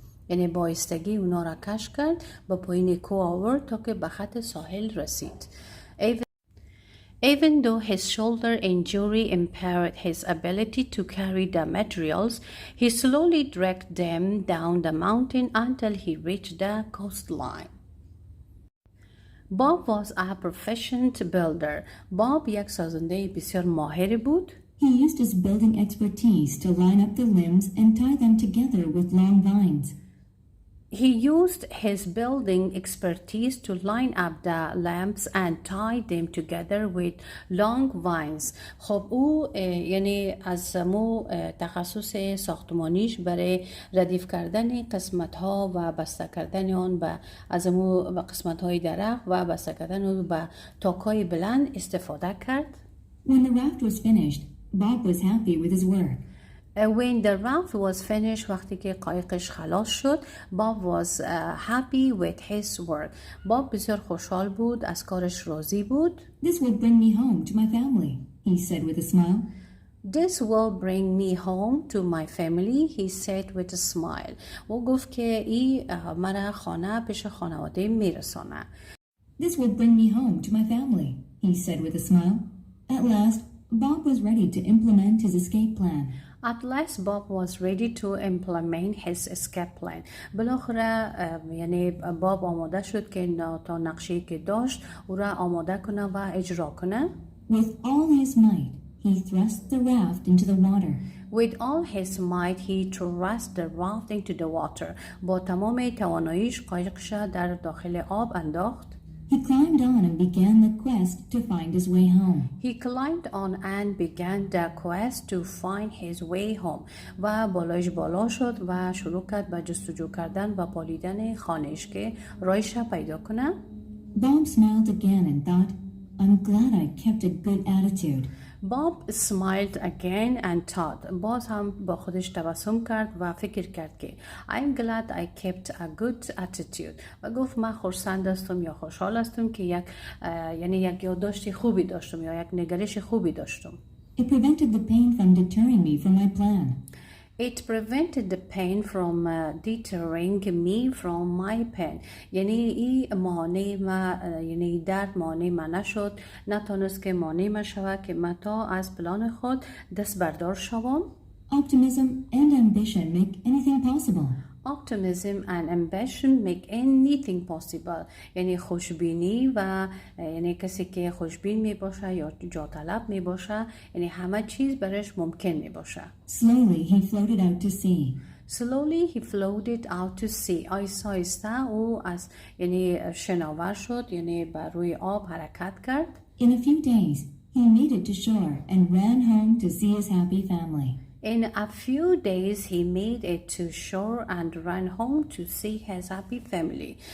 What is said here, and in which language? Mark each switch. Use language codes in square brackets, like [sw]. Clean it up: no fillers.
[fa] یعنی با آهستگی اونا را کش کرد به پایین کوه آورد تا که به خط ساحل رسید. [en] Even though his shoulder injury impaired his ability to carry the materials, he slowly dragged them down the mountain until he reached the coastline. Bob was a proficient builder. [fa] Bob یک سازنده بسیار ماهر بود. [en] He used his building expertise to line up the limbs and tie them together with long vines. He used his building expertise to line up the lamps and tie them together with long vines. [fa] خب او یعنی از مو تخصص ساختمانیش برای ردیف کردن قسمت‌ها و بسته کردن آن به از مو قسمت‌های درخت و بسته کردن آن به تاک‌های بلند استفاده کرد. [en] When the raft was finished, Bob was happy with his work. When the raft was finished, [fa] وقتی که قایقش خلاص شد, [en] Bob was happy with his work. [fa] Bob بسیار خوشحال بود, از کارش راضی بود. [en] This will bring me home to my family, he said with a smile. This will bring me home to my family, he said with a smile. [fa] او گفت که این مرا خانه پیش خانواده میرسانه. [en] This will bring me home to my family, he said with a smile. At last, Bob was ready to implement his escape plan. At last, Bob was ready to implement his escape plan. [fa] بالاخره یعنی باب آماده شد که تا نقشه‌ای که داشت او را آماده کنه و اجرا کنه. [en] With all his might, he thrust the raft into the water. With all his might, he thrust the raft into the water. [fa] با تمام تواناییش قایقش در داخل آب انداخت. [en] He climbed on and began the quest to find his way home. He climbed on and began the quest to find his way home. [fa] و بالایش بالا شد و شروع کرد به جستجو کردن و پالیدن خانه‌اش که راهش پیدا کنه. [en] Bob smiled again and thought, I'm glad I kept a good attitude. Bob smiled again and thought. [fa] باز هم با خودش تبسم کرد و فکر کرد که [en] I'm glad I kept a good attitude. [fa] و گفت من خرسند هستم یا خوشحال هستم که یک یادداشت خوبی داشتم یا یک نگرش خوبی داشتم. [en] It prevented the pain from deterring me from my plan. It prevented the pain from deterring me from my pain. [fa] یعنی این مانع ما یعنی درد مانع ما نشد، نتونست که مانع ما شود که من تا از پلان خود دست بردار شوم. [en] Optimism and ambition make anything possible. Optimism and ambition make anything possible. [fa] یعنی خوشبینی و یعنی کسی که خوشبین می باشه یا جا طلب می باشه یعنی همه چیز برش ممکن می باشه. [en] Slowly he floated out to sea. Slowly he floated out to sea. [fa] آیسته آیسته او از یعنی شناور شد یعنی بر روی آب حرکت کرد. [en] In a few days he made it to shore and ran home to see his happy family. In a few days he made it to shore and ran home to see his happy family.